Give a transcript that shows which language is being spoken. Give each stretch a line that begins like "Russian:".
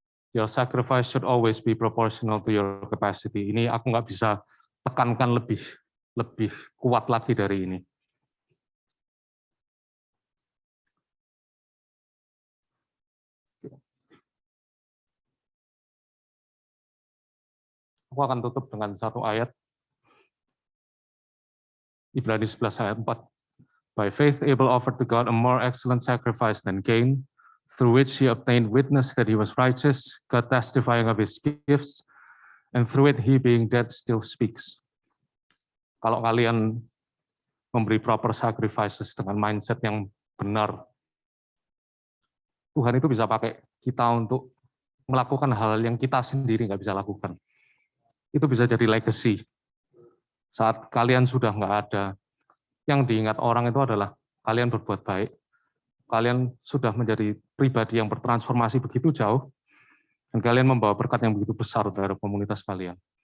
English: Your sacrifice should always be proportional to your capacity.
Indonesian: Ini aku nggak bisa tekankan lebih kuat lagi dari ini. Aku akan tutup dengan satu ayat. Ibrani 11 ayat 4.
English: By faith Abel offered to God a more excellent sacrifice than Cain, through which he obtained witness that he was righteous, God testifying of his gifts, and through it he being dead still speaks.
Indonesian: Kalau kalian memberi proper sacrifices dengan mindset yang benar, Tuhan itu bisa pakai kita untuk melakukan hal yang kita sendiri nggak bisa lakukan. Itu bisa jadi legacy. Saat kalian sudah nggak ada, yang diingat orang itu adalah kalian berbuat baik, kalian sudah menjadi pribadi yang bertransformasi begitu jauh, dan kalian membawa berkat yang begitu besar terhadap komunitas kalian.